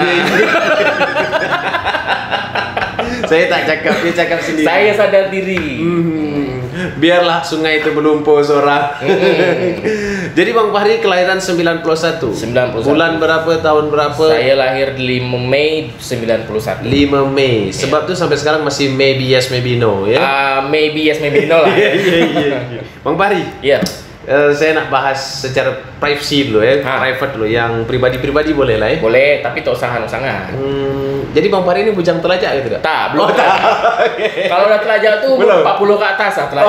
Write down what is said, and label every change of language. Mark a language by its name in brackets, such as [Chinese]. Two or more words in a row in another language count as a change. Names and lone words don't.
[Malay] Saya tak cakap, dia cakap sendiri. Saya sadar diri. Biarlah sungai itu menumpuk seorang. Jadi Bang Fahri kelahiran 91. Bulan berapa, tahun berapa? Saya lahir 5 Mei 91. 5 Mei. Sebab tuh sampai sekarang masih [English] maybe yes maybe no [Malay] ya. [English] Maybe yes maybe no lah. [Malay] Iya. Bang Fahri. Iya. Saya nak bahas secara privacy dulu ya, private dulu, yang pribadi-pribadi boleh lah ya. Boleh, tapi tak usah sangat. Jadi Bang Fahri ini bujang telajak gitu tak? Tak, belum. Kalau udah telajak tuh belum. 40 ke atas lah telajak.